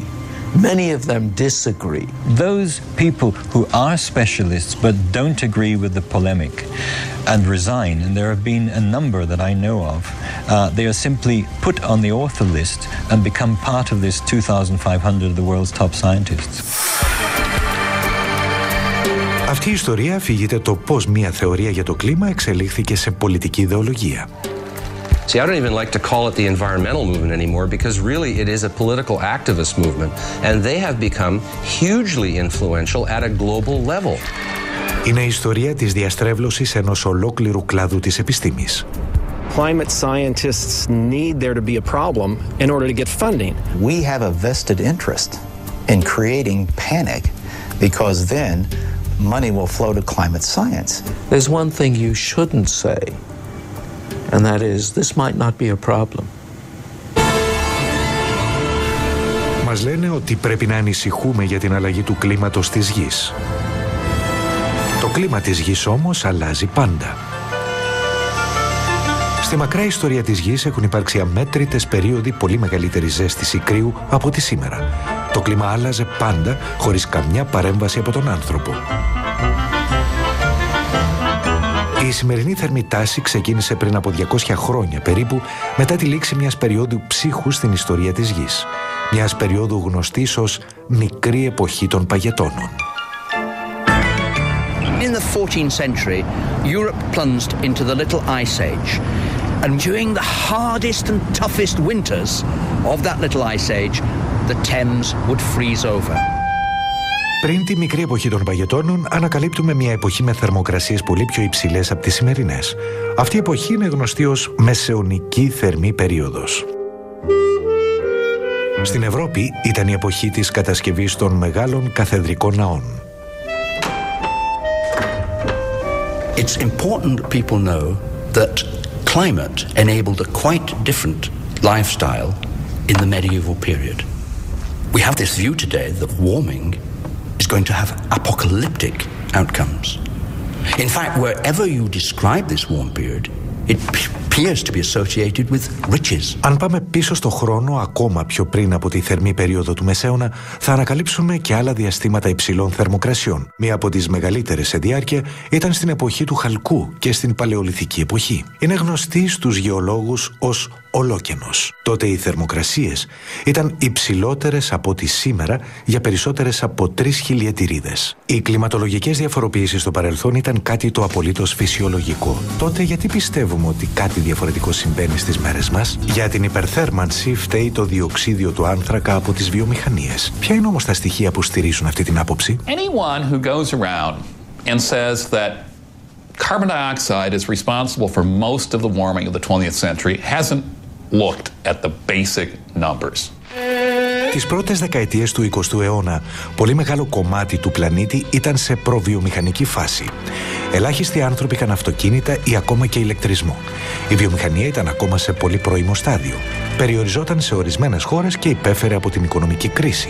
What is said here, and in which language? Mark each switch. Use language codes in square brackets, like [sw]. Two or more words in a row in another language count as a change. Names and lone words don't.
[en] Many of them disagree. Those people who are specialists but don't agree with the polemic and resign, and there have been a number that I know of, they are simply put on the author list and become part of this 2,500 of the world's top scientists. [el] Αυτή η ιστορία αφηγείται το πώς μια θεωρία για το κλίμα εξελίχθηκε σε πολιτική ιδεολογία. [en] See, I don't even like to call it the environmental movement anymore because really it is a political activist movement and they have become hugely influential at a global level. [el] Είναι η ιστορία της διαστρέβλωσης ενός ολόκληρου κλάδου της επιστήμης. [en] Climate scientists need there to be a problem in order to get funding. We have a vested interest in creating panic because then money will flow to climate science. There's one thing you shouldn't say, and that is, this might not be a problem. [el] Μας λένε ότι πρέπει να ανησυχούμε για την αλλαγή του κλίματος της γης. Το κλίμα της γης όμως αλλάζει πάντα. Στη μακρά ιστορία της γης έχουν υπάρξει αμέτρητες περίοδοι πολύ μεγαλύτερης ζέστης κρύου από τη σήμερα. Το κλίμα άλλαζε πάντα χωρίς καμιά παρέμβαση από τον άνθρωπο. Η σημερινή θερμή τάση ξεκίνησε πριν από 200 χρόνια περίπου μετά τη λήξη μιας περίοδου ψύχου στην ιστορία της γης. Μιας περίοδου γνωστής ως μικρή εποχή των παγετώνων. [en] In the 14th century, Europe plunged into the Little Ice Age. And during the hardest and toughest winters of that Little Ice Age, the Thames would freeze over. [el] Πριν τη μικρή εποχή των παγετώνων, ανακαλύπτουμε μια εποχή με θερμοκρασίες πολύ πιο υψηλές από τις σημερινές. Αυτή η εποχή είναι γνωστή ως μεσαιωνική θερμή περίοδος. Στην Ευρώπη ήταν η εποχή της κατασκευής των μεγάλων καθεδρικών ναών. [en] It's important that people know that climate enabled a quite different lifestyle in the medieval period. We have this view today that warming is going to have apocalyptic outcomes. In fact, wherever you describe this warm period, it appears to be associated with riches. [el] Αν πάμε πίσω στο χρόνο, ακόμα πιο πριν από τη θερμή περίοδο του Μεσαίωνα, θα ανακαλύψουμε και άλλα διαστήματα υψηλών θερμοκρασιών. Μία από τις μεγαλύτερες σε διάρκεια ήταν στην εποχή του Χαλκού και στην Παλαιολιθική εποχή. Είναι γνωστή στους γεωλόγους ως ολόκενος. Τότε οι θερμοκρασίες ήταν υψηλότερες από ό,τι σήμερα για περισσότερες από 3 χιλιετηρίδες. Οι κλιματολογικές διαφοροποιήσεις στο παρελθόν ήταν κάτι το απολύτως φυσιολογικό. Τότε γιατί πιστεύουμε ότι κάτι διαφορετικό συμβαίνει στις μέρες μας? Για την υπερθέρμανση φταίει το διοξίδιο του άνθρακα από τις βιομηχανίες. Ποια είναι όμως τα στοιχεία που στηρίζουν αυτή την άποψη? [en] Anyone who goes around and says that carbon dioxide is responsible for most of the warming of the 20th century hasn't looked at the basic numbers. [el] Τις πρώτες δεκαετίες του 20ου αιώνα, πολύ μεγάλο κομμάτι του πλανήτη ήταν σε προβιομηχανική φάση. Ελάχιστοι άνθρωποι είχαν αυτοκίνητα ή ακόμα και ηλεκτρισμό. Η βιομηχανία ήταν ακόμα σε πολύ πρώιμο στάδιο. Περιοριζόταν σε ορισμένες χώρες και υπέφερε από την οικονομική κρίση.